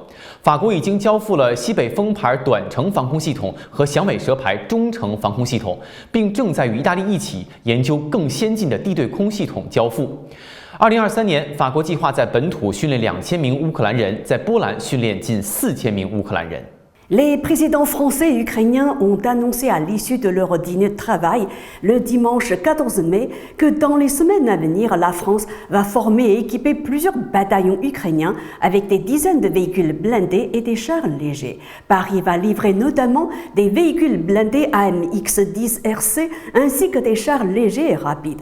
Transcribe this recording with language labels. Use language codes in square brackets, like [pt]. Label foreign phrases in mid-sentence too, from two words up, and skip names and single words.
[zh] 法国已经交付了西北风牌短程防空系统和响尾蛇牌中程防空系统，并正在与意大利一起研究更先进的地对空系统交付。2023年，法国计划在本土训练2000名乌克兰人，在波兰训练近4000名乌克兰人。 [fr] Les présidents français et ukrainiens ont annoncé à l'issue de leur dîner de travail le dimanche 14 mai que dans les semaines à venir, la France va former et équiper plusieurs bataillons ukrainiens avec des dizaines de véhicules blindés et des chars légers. Paris va livrer notamment des véhicules blindés AMX-10 RC ainsi que des chars légers et rapides.